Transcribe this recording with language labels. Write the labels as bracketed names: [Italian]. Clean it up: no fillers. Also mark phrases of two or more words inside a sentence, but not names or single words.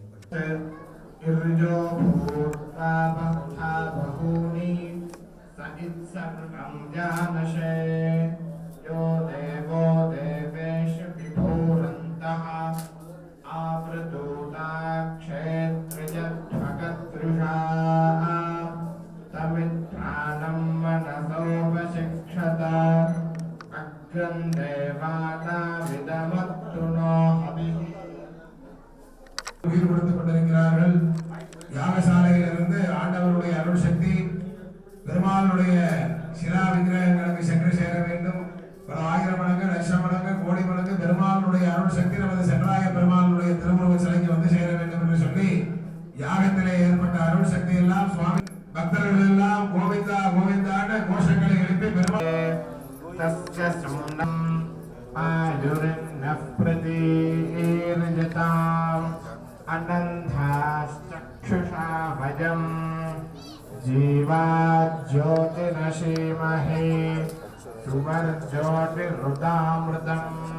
[Sanskrit] इर्जो भूत्वा बहुधा बहूनि स इत्सर्वं जानशे यो देवो देवेषु विभूरन्तः आवृतोदाक्षेत्रियध्वगदृशा तमित्राणं मनसोपशिक्षत अग्रं देवानामिदमत्तु नो हविः [Tamil] உயிர் கொடுத்துக் கொண்டிருக்கிறார்கள். யாகசாலையிலிருந்து ஆண்டவருடைய அருள் சக்தி பெருமாளுடைய சிலா விக்கிரகங்களுக்கு சென்று சேர வேண்டும். பல ஆயிரம் மடங்கு, லட்சம் மடங்கு, கோடி மடங்கு பெருமாளுடைய அருள் சக்தி நமது சென்றாய பெருமாளுடைய திருமுருக சிலைக்கு வந்து சேர வேண்டும் என்று சொல்லி யாகத்திலே ஏற்பட்ட அருள் சக்தி எல்லாம் சுவாமி பக்தர்கள் எல்லாம் கோவிந்தா கோவிந்தான கோஷங்களை எழுப்பி பெருமாள் [Sanskrit] अनन्धाश्चक्षुषा भजम् जीवाज्योतिरसीमहे सुवर्ज्योतिरुदामृतम्